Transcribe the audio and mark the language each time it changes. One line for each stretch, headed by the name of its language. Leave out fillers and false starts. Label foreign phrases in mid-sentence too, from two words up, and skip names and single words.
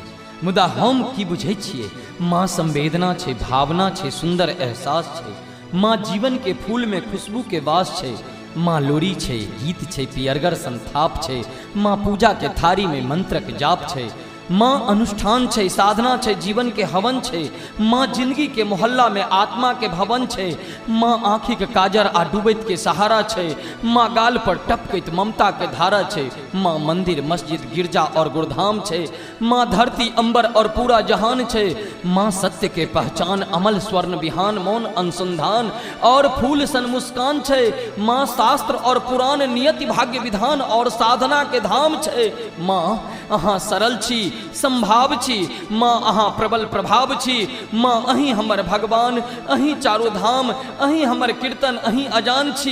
Maithili: मुदा हम की बुझै छियै, माँ संवेदना छै, भावना छै, सुंदर एहसास छै। माँ जीवन के फूल में खुशबू के वास छै। माँ लोरी छै, गीत छै, पियरगर संथाप छै। माँ पूजा के थारी में मंत्रक जाप छै। माँ अनुष्ठान छै, साधना छै, जीवन के हवन छै। माँ जिंदगी के मोहल्ला में आत्मा के भवन छै। माँ आँखि के काजर आ डूबैत के सहारा छै। माँ गाल पर टपकैत ममता के धारा छै। माँ मंदिर मस्जिद गिरजा और गुरुधाम छै। माँ धरती अंबर और पूरा जहान छै। माँ सत्य के पहचान, अमल स्वर्ण विहान, मौन अनुसंधान और फूल सन मुस्कान छै। माँ शास्त्र और पुराण, नियति भाग्य विधान और साधना के धाम छै। माँ अहाँ सरल छी, संभाव छी। माँ अहाँ प्रबल प्रभाव छी। माँ अहीं हमर भगवान, अहीं चारो धाम, अहीं हमर कीर्तन, अहीं अजान छी।